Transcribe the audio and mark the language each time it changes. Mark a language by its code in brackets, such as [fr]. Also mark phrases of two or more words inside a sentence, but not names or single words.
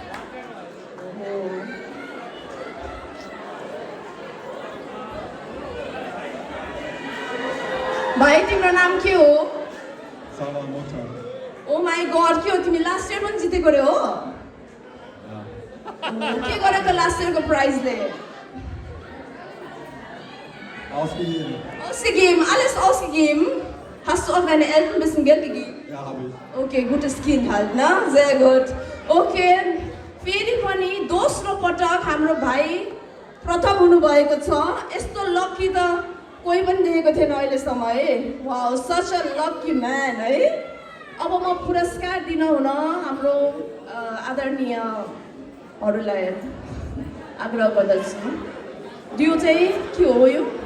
[ne] भाइ तिम्रो नाम के हो [en] Oh my God [ne] के हो तिमी [en] last year [ne] पनि जितेको रे हो के गर्यो त लास्ट इयरको प्राइजले [de] Ausgegeben, alles ausgegeben. Hast du auch deine Eltern ein bisschen Geld gegeben? Ja, habe ich. Okay, gutes Kind halt, ne? Sehr gut. [ne] Okay, फेरि पनि दोस्रो पटक हाम्रो भाइ प्रथम हुनुभएको छ यस्तो लकी त कोही पनि देखेको थिएन अहिलेसम्म है [en] wow such a lucky man [ne] है अब म पुरस्कार दिन हुन हाम्रो आदरणीयहरूलाई आग्रह गर्दछु दिउ चाहिँ के हो यो